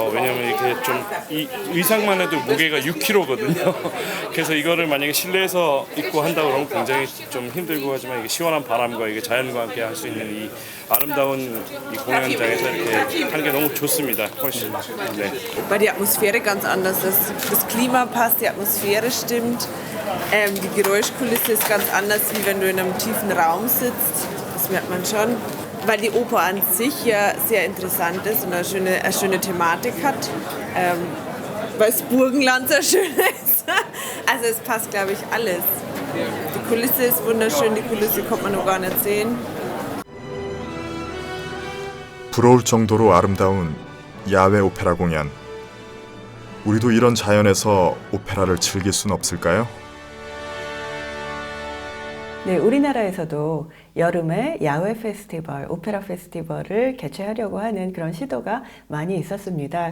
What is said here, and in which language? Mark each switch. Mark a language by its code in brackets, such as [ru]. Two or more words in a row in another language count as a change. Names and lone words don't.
[ko] 왜냐면 이렇게 좀 이 의상만 해도 무게가 6kg거든요. 그래서 이거를 만약에 실내에서 입고 한다 그러면 굉장히 좀 힘들고 하지만 이게 시원한 바람과 이게 자연과 함께 할 수 있는 이 아름다운 이 공연장에서 이렇게 하는 게 너무 좋습니다. 훨씬. 네. [de] Weil die Atmosphäre ganz anders ist. Das Klima passt, die Atmosphäre stimmt. Die Geräuschkulisse ist ganz anders, wie wenn du in einem tiefen Raum sitzt. Das merkt man schon. Weil die Oper an sich ja sehr interessant ist und eine schöne Thematik hat. Weil das Burgenland so schön ist. Also es passt, glaube ich, alles. Die Kulisse ist wunderschön, die Kulisse kommt man noch gar nicht sehen. [ko] 부러울 정도로 아름다운 야외 오페라 공연. 우리도 이런 자연에서 오페라를 즐길 순 없을까요? 네, 우리나라에서도 여름에 야외 페스티벌, 오페라 페스티벌을 개최하려고 하는 그런 시도가 많이 있었습니다.